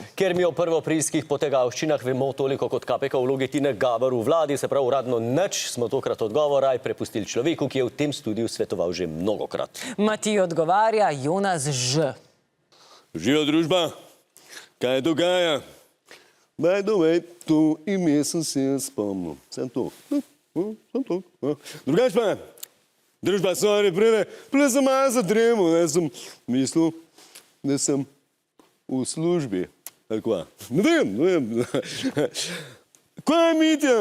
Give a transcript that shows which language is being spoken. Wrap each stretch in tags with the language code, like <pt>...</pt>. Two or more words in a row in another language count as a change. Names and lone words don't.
<sl>Ker mi o prvoaprilskih potegavščinah vemo toliko kot KPK v vlogi Tine Gaber v vladi, se prav uradno nič, smo tokrat odgovor raj prepustili človeku, ki je v tem studiu svetoval že mnogokrat. Matij odgovarja Jonas Ž. Živijo družba, kaj dogaja?</sl> <en>By the way,</en> <sl>to ime sem se spomnil. Sem to. Drugač pa, družba, sorry, prej sem malo zadremal, ne, sem mislil, da sem v službi. Tako, ne vem. Kaj je Mitja?</sl>